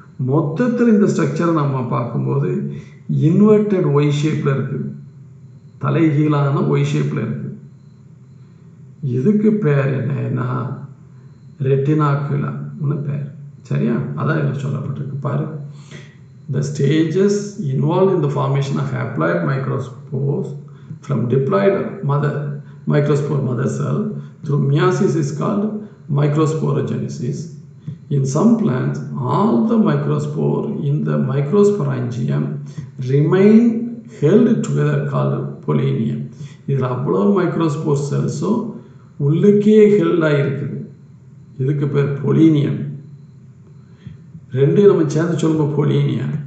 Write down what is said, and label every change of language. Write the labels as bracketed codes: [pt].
[ta] மொத்தத்தில் இந்த ஸ்ட்ரக்சரை நம்ம பார்க்கும்போது இன்வெர்டட் ஒய் ஷேப்பில் இருக்குது, தலைகீழான ஒய் ஷேப்பில் இருக்குது. இதுக்கு பேர் என்னன்னா ரெட்டினாக்குலம்னு பேர். சரியா? அதான் இதில் சொல்லப்பட்டிருக்கு பாரு. [en] The stages involved in the formation of haploid microspores from diploid microspore mother cell through meiosis is called microsporogenesis. In some plants, all the microspore in the microsporangium remain held together called pollinia. [ta] இதில் அவ்வளோ microspore செல்ஸும் உள்ளுக்கே held ஆகிருக்குது. இதுக்கு பேர் பொலீனியம். 2 நம்ம சேர்ந்து சொல்லுவோம் பொலீனியா.